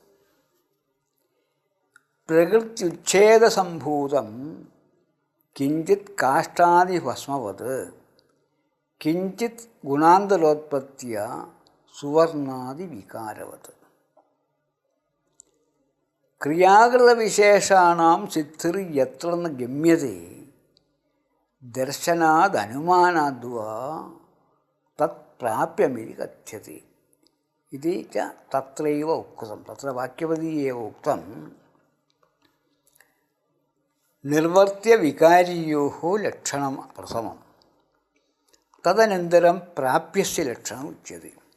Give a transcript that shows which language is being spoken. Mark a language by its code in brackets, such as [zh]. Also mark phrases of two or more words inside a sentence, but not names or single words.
[sa] प्रकृत्युच्छेदसम्भूतं किञ्चित् काष्ठादिभस्मवत् किञ्चित् गुणान्तरोत्पत्त्या सुवर्णादिविकारवत्. क्रियाकृतविशेषाणां सिद्धिर्यत्र न गम्यते ദർശനാദനുമാനാദ്വാ തത് പ്രാപ്യമിതി കഥ്യത്തെ ഇതി ച തത്രൈവ ഉക്തം. തത്ര വാക്യപതി ഏവ ഉക്തം നിർവർത്യവികാരിയോः ലക്ഷണം പ്രഥമം തദനന്തരം പ്രാപ്യസ്യ ലക്ഷണം ഉച്യത്തെ.